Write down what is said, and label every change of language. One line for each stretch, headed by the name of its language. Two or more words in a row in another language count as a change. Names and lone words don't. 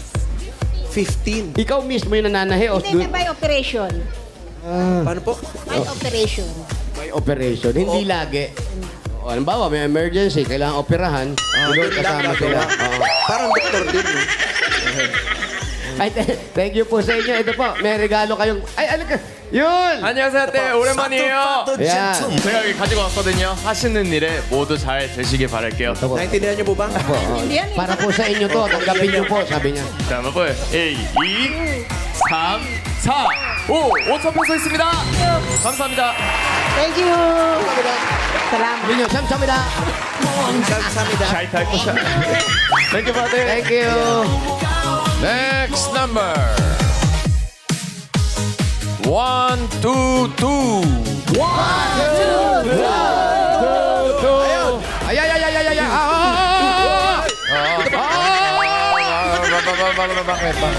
Filipino: 15. Ikaw mismo yung nananahi o Hindi, may
English: by operation.
Filipino: Paano po?
English: By operation.
Filipino: may operation? Hindi lagi. O, halimbawa, may emergency, kailangan operahan. Doon Yun lang kasama sila. gagawa. Oo. Parang doktor din, no? Ay,
English: thank you
Filipino: po sa inyo. Ito po, may regalo kayong... Ay, ano ka? Yun!
Korean: 안녕하세요, 때 오랜만이에요.
Filipino: Yan.
Korean: 제가 여기 가지고 왔거든요. 하시는 일에 모두 잘 되시길 바랄게요.
Filipino: Ito po. Naintindihan niyo po ba? Po, oh. Hindi yan eh. Para po sa inyo to, tanggapin niyo po, sabi niya.
Korean: 자, 한번 1, 2, 3, 4, 5. 5천 peso 있습니다. 감사합니다.
English: Thank you.
Filipino: Salamat. Sabi niyo, samsamida.
Korean: Kamsamida. 잘 탈 것이야.
English: Thank you, brother. Thank you. Next number. 1, 2, 2. Ay, ay, ay, ay, ay, ay,
Filipino: Bakit?